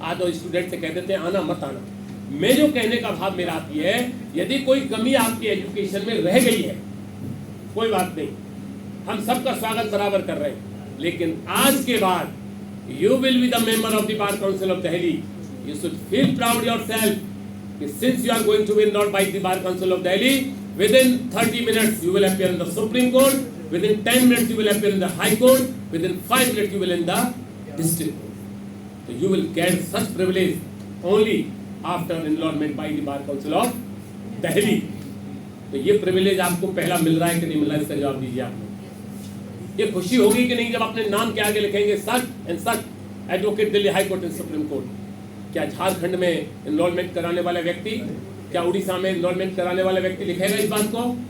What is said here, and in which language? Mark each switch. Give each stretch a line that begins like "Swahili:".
Hindi: आज और स्टूडेंट से कह देते हैं आना मत आना। मैं जो कहने का भाव मेरा आप ये है, यदि कोई कमी आपकी एजुकेशन में रह गई है, कोई बात नहीं, हम सबका स्वागत बराबर कर रहे हैं, लेकिन आज के बाद
English: you will be the member of the Bar Council of Delhi. You should feel proud yourself since you are going to be enrolled by the Bar Council of Delhi. Within 30 minutes you will appear in the Supreme Court. Within 10 minutes you will appear in the High Court. Within 5 minutes you will in the District Court. So you will get such privilege only after enrollment by the Bar Council of Delhi.
Hindi: तो ये privilege आपको पहला मिल रहा है कि नहीं मिल रहा है, इसका जवाब दीजिए आप। ये खुशी होगी कि नहीं जब अपने नाम के आगे लिखेंगे such and such advocate Delhi high court and supreme court? क्या झारखंड में एनरोलमेंट कराने वाला व्यक्ति, क्या उड़ीसा में एनरोलमेंट कराने वाला व्यक्ति लिखेगा इस बात को?